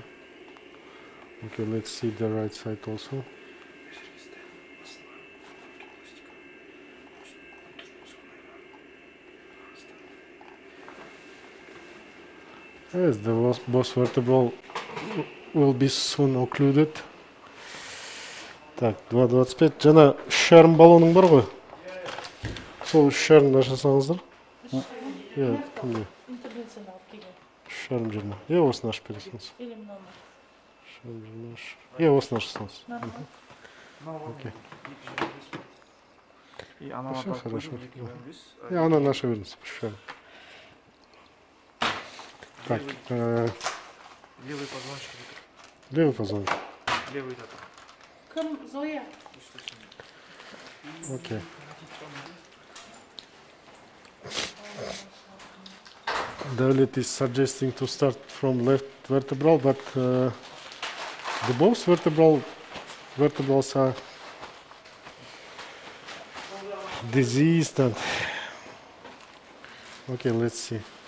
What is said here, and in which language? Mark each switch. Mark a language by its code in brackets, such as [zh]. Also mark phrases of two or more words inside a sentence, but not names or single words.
[en] Okay, let's see the right side also. Yes, the both vertebral will be soon occluded. [ru] Так, 2.25. [kk] Жана шарм баллоның бар ғой? Сол шармды ашасаңыздар. Иә, кімде? Интервенцияны алып келген. Шарм жеріне. Иә, осыны ашып бересіңіз. [ru] Или мынаны. [kk] Шарм жеріне аш. Иә, осыны ашасаңыз. Окей. [ru] И она хорошо. [kk] Иә, ананы аша беріңіз. Шарм. Так, [ru] левый позвоночник. левый позвоночник. Левый да. [kk] Кім Зоя? [en] Okay. Davlet is suggesting to start from left vertebral, but the both vertebrals are diseased, and okay, let's see.